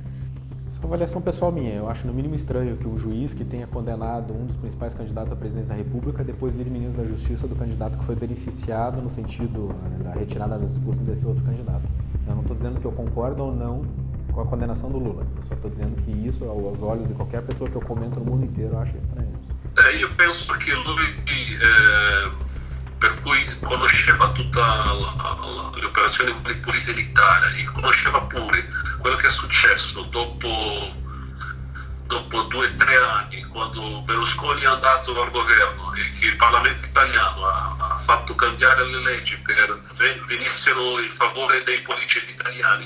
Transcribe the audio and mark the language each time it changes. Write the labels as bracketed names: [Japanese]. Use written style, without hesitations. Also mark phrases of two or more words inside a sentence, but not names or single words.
[Portuguese] Essa é uma avaliação pessoal minha. Eu acho no mínimo estranho que um juiz que tenha condenado um dos principais candidatos a presidente da República depois vire ministro da Justiça do candidato que foi beneficiado no sentido da retirada da disputa desse outro candidato. Eu não estou dizendo que eu concordo ou não com a condenação do Lula. Eu só estou dizendo que isso, aos olhos de qualquer pessoa que eu comento no mundo inteiro, eu acho estranho. [Italian] Io penso che lui, per cui conosceva tutte le operazioni pulite in Italia e conosceva pure quello che è successo dopo 2 o 3 anni, quando Berlusconi è andato al governo e che il Parlamento italiano ha fatto cambiare le leggi per venissero in favore dei politici italiani.